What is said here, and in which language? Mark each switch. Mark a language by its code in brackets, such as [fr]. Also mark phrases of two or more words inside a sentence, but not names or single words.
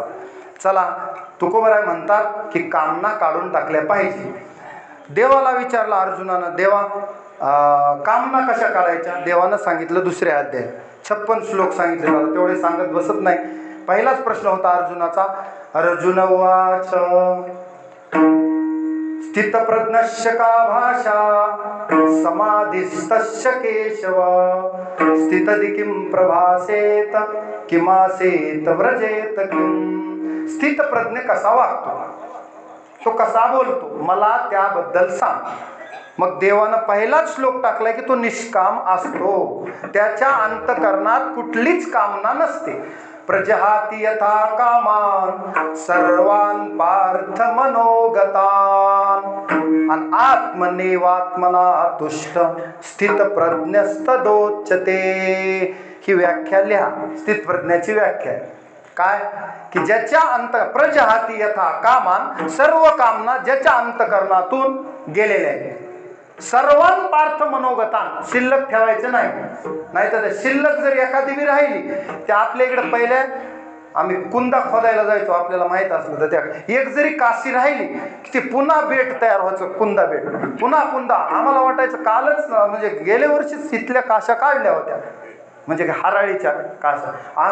[mr] चला, तुकोबाराय म्हणतात की कामना काढून टाकल्या पाहिजे. देवाला विचारलं अर्जुनानं, देवा कामना कशा काढायच्या? देवानं सांगितलं दुसऱ्या अध्याय 56 श्लोक सांगितले. मला तेवढे सांगत बसत नाही. पहिलाच प्रश्न होता अर्जुनाचा. [sa] अर्जुन उवाच स्थितप्रज्ञस्य का भाषा समाधिस्तस्य केशव स्थितधि किं प्रभासेत किमासेत व्रजेत किं. [mr] स्थितप्रज्ञ कसा वागतो, तो कसा बोलतो, मला त्याबद्दल सांग. मग देवानं पहिलाच श्लोक टाकलाय की तो निष्काम असतो. त्याच्या अंतकरणात कुठलीच कामना नसते. [sa] प्रजहाती यथा कामान सर्वान पार्थ मनोगतान आणि आत्मनेवात्मना तुष्ट स्थित प्रज्ञस्तदोच्यते. [mr] ही व्याख्या लिहा. स्थित प्रज्ञाची व्याख्या काय? की ज्याच्या [sa] प्रजहाती यथा कामान, [mr] सर्व कामना ज्याच्या अंतकरणातून गेलेल्या आहेत. [sa] सर्वान पार्थ मनोगतान, [mr] शिल्लक ठेवायचं नाही. नाहीतर शिल्लक जर एखादी बी राहिली, त्या आपल्या इकडे पहिल्या आम्ही कुंदा खोदायला जायचो, आपल्याला माहित असलं तर त्या एक जरी काशी राहिली की ती पुन्हा बेट तयार व्हायचं. कुंदा बेट, पुन्हा कुंदा. आम्हाला वाटायचं कालच म्हणजे गेल्या वर्षीच इथल्या काशा काढल्या होत्या, म्हणजे हराळीच्या काशा.